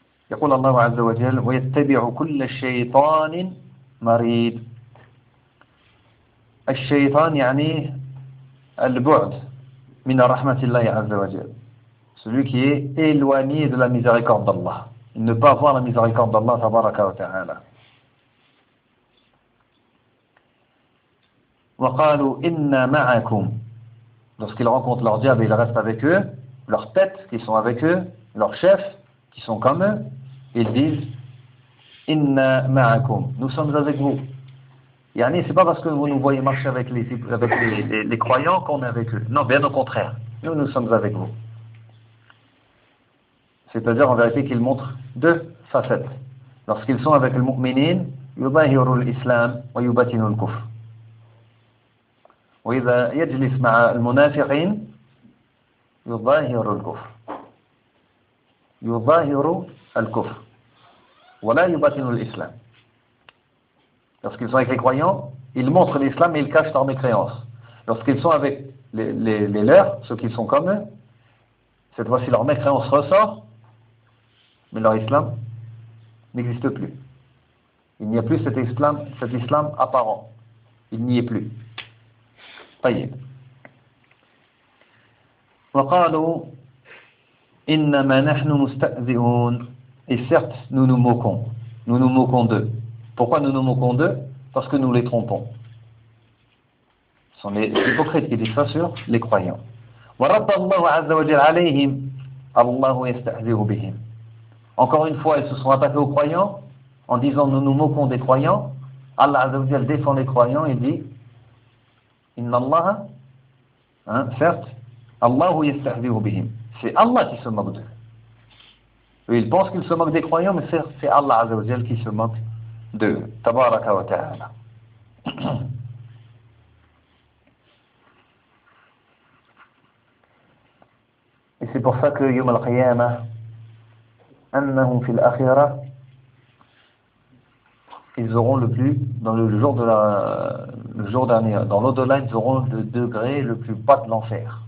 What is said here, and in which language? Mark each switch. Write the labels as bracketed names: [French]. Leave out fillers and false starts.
[Arabic] يقول الله عز وجل: ويتبع كل شيطان مريد. الشيطان يعني البعد من رحمة الله عز وجل. [French] Celui qui est éloigné de la miséricorde d'Allah. Ne pas voir la miséricorde d'Allah, [Arabic] tabaraka wa ta'ala. وقالوا إنا معكم. [French] Lorsqu'ils rencontrent leur diable, ils restent avec eux, leurs têtes qui sont avec eux, leurs chefs qui sont comme eux, ils disent [Arabic] إنا معكم. [French] Nous sommes avec vous. Yani, ce n'est pas parce que vous nous voyez marcher avec les croyants qu'on est avec eux. Non, bien au contraire. Nous sommes avec vous. C'est-à-dire, en vérité, qu'ils montrent deux facettes. Lorsqu'ils sont avec le mu'minin, [Arabic] يُظَهِرُ الْإِسْلَامِ وَيُبَتِنُ الْكُفْرِ. وإذا يجلس مع المنافقين يظاهر الكفر يظاهر الكفر ولا يباطن الإسلام. [French] Lorsqu'ils sont avec les croyants, ils montrent l'islam et ils cachent leur mécréance. Lorsqu'ils sont avec les leurs, ceux qui sont comme eux, cette fois-ci leur mécréance ressort, mais leur islam n'existe plus. Il n'y a plus cet islam apparent. Il n'y est plus. [Arabic] طيب. وقالوا إنما نحن مستهزئون. [French] Et certes, nous nous moquons. Nous nous moquons d'eux. Pourquoi nous nous moquons d'eux? Parce que nous les trompons. Ce sont les hypocrites qui disent ça sur les croyants. [Arabic] ورب الله عز وجل عليهم الله يستهزئ بهم. [French] Encore une fois, ils se sont attaqués aux croyants en disant nous nous moquons des croyants. Allah عز وجل défend les croyants et dit [Arabic] إن الله فرت الله يستهزئ بهم. [French] C'est Allah qui se moque d'eux. Ils pensent qu'ils se moquent des croyants, mais c'est Allah عز وجل qui se moque d'eux. [Arabic] تبارك وتعالى. [French] Et c'est pour ça que [Arabic] يوم القيامة أنهم في الآخرة [French] ils auront le plus dans le jour de la le jour dernier, dans l'au-delà, ils auront le degré le plus bas de l'enfer.